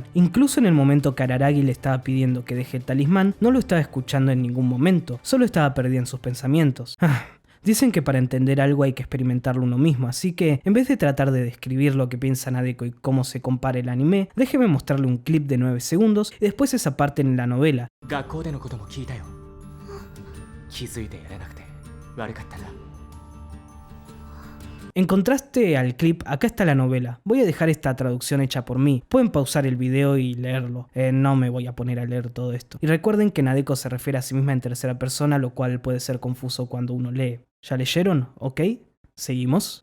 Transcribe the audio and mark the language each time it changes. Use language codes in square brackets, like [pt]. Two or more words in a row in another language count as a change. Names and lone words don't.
[es] Incluso en el momento que Araragi le estaba pidiendo que deje el talismán, no lo estaba escuchando en ningún momento, solo estaba perdida en sus pensamientos. Dicen que para entender algo hay que experimentarlo uno mismo, así que en vez de tratar de describir lo que piensa Nadeko y cómo se compara el anime, déjeme mostrarle un clip de 9 segundos y después esa parte en la novela. [ja] 学校でのことも聞いたよ。気づいてやれなくて悪かったな。 [es] En contraste al clip, acá está la novela. Voy a dejar esta traducción hecha por mí. Pueden pausar el video y leerlo. No me voy a poner a leer todo esto. Y recuerden que Nadeko se refiere a sí misma en tercera persona, lo cual puede ser confuso cuando uno lee. ¿Ya leyeron? ¿Ok? ¿Seguimos?